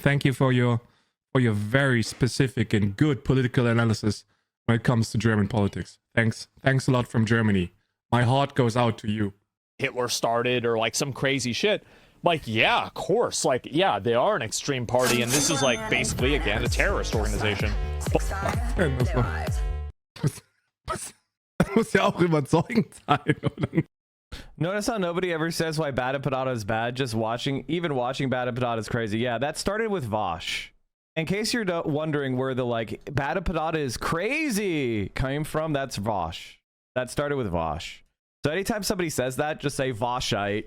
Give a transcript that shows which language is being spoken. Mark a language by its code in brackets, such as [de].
[en] Thank you for your very specific and good political analysis when it comes to German politics. Thanks a lot from Germany. My heart goes out to you. Hitler started or like some crazy shit. Like, yeah, of course. Like, yeah, they are an extreme party, and this is like basically again a terrorist organization. [de] Das muss ja auch überzeugend sein, oder? [en] Notice how nobody ever says why Badempanada is bad. Just even watching Badempanada is crazy. Yeah, that started with Vosh. In case you're wondering where the like Badempanada is crazy came from, that's Vosh. That started with Vosh. So anytime somebody says that, just say Voshite.